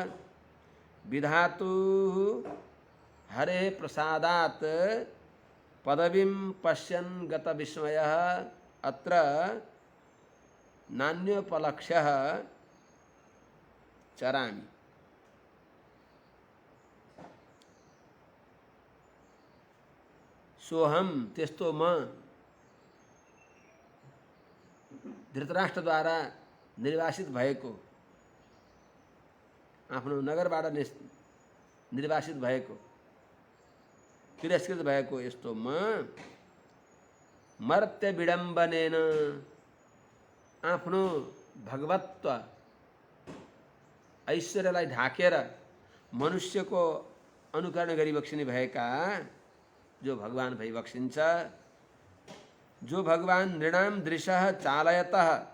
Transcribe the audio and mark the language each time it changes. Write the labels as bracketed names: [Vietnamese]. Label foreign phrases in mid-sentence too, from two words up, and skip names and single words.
[Sanskrit] विधातुः हरे प्रसादात् पदवीं पश्यन् गतविस्मयः अत्र नान्योपलक्ष्यः चरामि। [Nepali] सोहम त्यस्तो म धृतराष्ट्रद्वारा निर्वासित भएको, आफ्नो नगरबाट निर्वासित भएको, तिरस्कृत भएको यस्तो म [Sanskrit] मर्त्य विडम्बनेन [Nepali] आफ्नो भगवत्व ऐश्वर्यलाई ढाकेर मनुष्यको अनुकरण गरी बक्सिने भएका जो भगवान भई बक्सिन्छ, जो भगवान [Sanskrit] नृणाम दृशः चालयतः